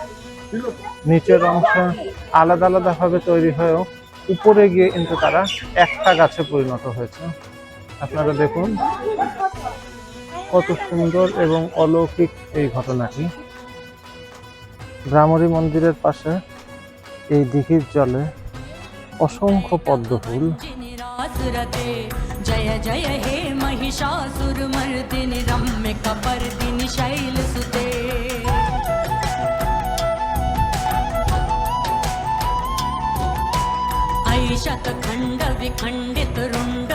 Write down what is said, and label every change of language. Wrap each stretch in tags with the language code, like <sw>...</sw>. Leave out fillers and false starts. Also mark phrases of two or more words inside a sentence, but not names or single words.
<bn>নিচের অংশ আলাদা আলাদা ভাবে তৈরি হয়েও উপরে গিয়ে কিন্তু তারা একটা গাছে পরিণত হয়েছে। আপনারা দেখুন কত সুন্দর এবং অলৌকিক এই ঘটনাটি। ভ্রামরী মন্দিরের পাশে এই দিঘির জলে অসংখ্য পদ্ম ফুল।</bn> <sa>निरासुरते जय जय हे महिषासुर मर्दिनि रम्य कपर्दिनि शैलसुते ऐशतखण्ड विखण्डित रुण्ड</sa>